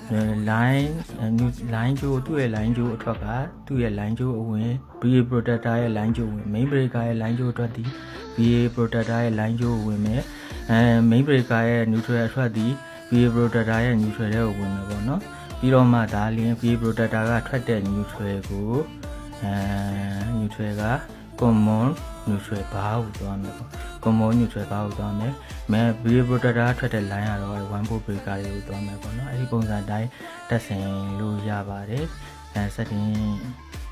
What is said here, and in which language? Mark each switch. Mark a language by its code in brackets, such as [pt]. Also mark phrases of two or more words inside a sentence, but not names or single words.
[my] line ကျိုးသူ့ရဲ့ line ကျိုးအထွက်ကသူ့ရဲ့ line ကျိုးအဝင် [en] VA protector [my] ရဲ့ line ကျိုးဝင် [en] main breaker [my] ရဲ့ line ကျိုးအတွက်ဒီ [en] VA protector [my] ရဲ့ line ကျိုးဝင်မယ် [en] main breaker [my] ရဲ့ neutral အထွက်ဒီ [en] VA protector [my] ရဲ့ neutral ထဲကိုဝင်မယ်ပေါ့နော်ပြီးတော့မှဒါလင်း [en] VA protector [my] ကထွက်တဲ့ neutral ကို neutral က [en] common neutral [my] ဘာကိုသွားမယ်ပေါ့ [en] common neutral [my] ဘာကိုသွားမယ် [en] VA protector [my] ထွက်တဲ့ line ကတော့1 [en] volt breaker [my] တွေကိုသွားမယ်ပေါ့နော်အဲ့ဒီပုံစံတိုင်းတက်ဆင်လို့ရပါတယ်စက်တင်